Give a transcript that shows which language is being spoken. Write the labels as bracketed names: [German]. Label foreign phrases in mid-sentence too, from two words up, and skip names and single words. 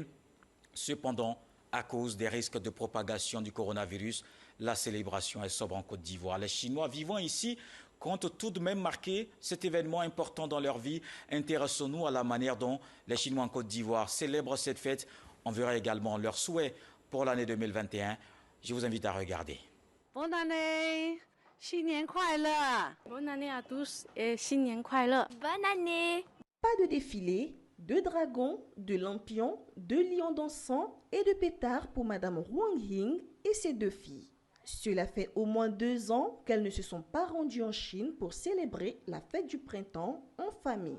[French] Cependant, à cause des risques de propagation du coronavirus, la célébration est sobre en Côte d'Ivoire. Les Chinois vivant ici comptent tout de même marquer cet événement important dans leur vie. Intéressons-nous à la manière dont les Chinois en Côte d'Ivoire célèbrent cette fête. On verra également leurs souhaits pour l'année 2021. Je vous invite à regarder. Bonne année, [Chinese] 新年快乐. [French] Bonne année à tous et [Chinese] 新年快乐. [French] Bonne année. Pas de défilé, de dragons, de lampions, de lions dansants et de pétards pour Madame Huang Ying et ses deux filles. Cela fait au moins 2 ans qu'elles ne se sont pas rendues en Chine pour célébrer la fête du printemps en famille.